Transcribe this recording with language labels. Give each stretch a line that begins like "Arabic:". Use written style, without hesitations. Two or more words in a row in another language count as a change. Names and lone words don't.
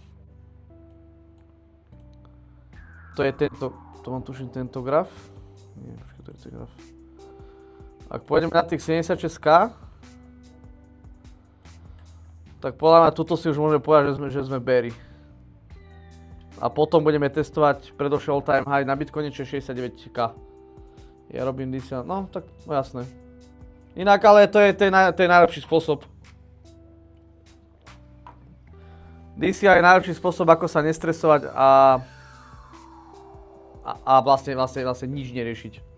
Slovak: To je tento, to mám tuším tento graf. Nie, počkaj, to je ten graf. Ak pôjdeme na tých 76k, tak podľa mňa tuto si už môžeme povedať, že sme beary. A potom budeme testovať predošlý
English: all-time high
Slovak: na Bitcoine, čo je 69k. Ja robím DCA, no tak no jasné. Inak ale to je najlepší spôsob. DCA je najlepší spôsob, ako sa nestresovať a vlastne nič neriešiť.